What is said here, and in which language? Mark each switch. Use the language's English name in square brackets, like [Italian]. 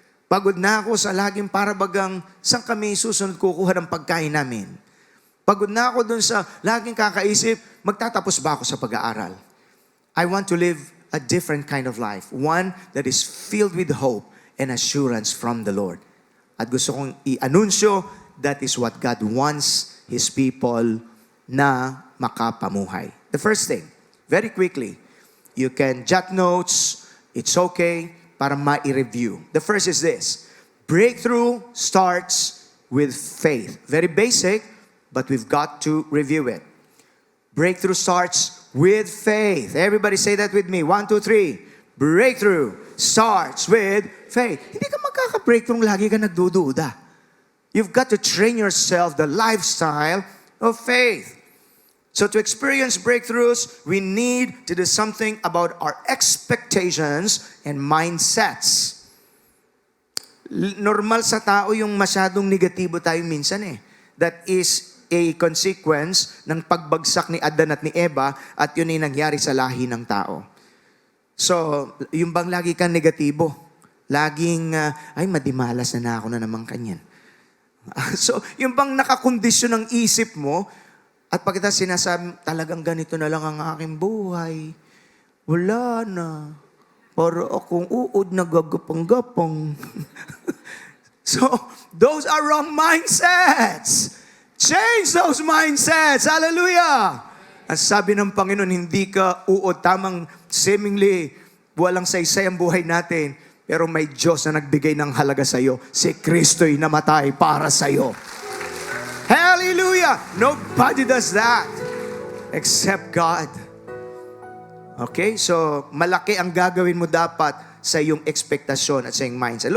[Filipino] Pagod na ako sa laging parabagang saan kami susunod kukuha ng pagkain namin. Pagod na ako dun sa laging kakaisip, magtatapos ba ako sa pag-aaral? [English] I want to live a different kind of life. One that is filled with hope and assurance from the Lord. [Filipino] At gusto kong i-anunsyo, [English] that is what God wants His people na makapamuhay. The first thing, very quickly, you can jot notes, it's okay, [Filipino] para ma-review. [English] The first is this. Breakthrough starts with faith. Very basic, but we've got to review it. Breakthrough starts with faith. Everybody say that with me. 1, 2, 3. Breakthrough starts with faith. [Filipino] Hindi ka magkaka-breakthrough lagi ka nagdududa. [English] You've got to train yourself the lifestyle of faith. So to experience breakthroughs, we need to do something about our expectations and mindsets. [Filipino] Normal sa tao yung masyadong negatibo tayo minsan eh. [English] That is a consequence [Filipino] ng pagbagsak ni Adan at ni Eva at yun ay nangyari sa lahi ng tao. So, yung bang lagi kang negatibo? Laging, ay madimalas na ako na naman kanyan. So, yung bang nakakondisyon ng isip mo, at pagkita sinasabi, talagang ganito na lang ang aking buhay. Wala na. Para akong uod na gagapang-gapang. [English] So, those are wrong mindsets. Change those mindsets. Hallelujah! [Filipino] Ang sabi ng Panginoon, hindi ka uod. Tamang seemingly, walang saysay ang buhay natin. Pero may Diyos na nagbigay ng halaga sa iyo. Si Kristo'y namatay para sa iyo. Hallelujah! [English] Nobody does that except God. Okay? [Filipino] So, malaki ang gagawin mo dapat sa iyong expectasyon at sa iyong mindset.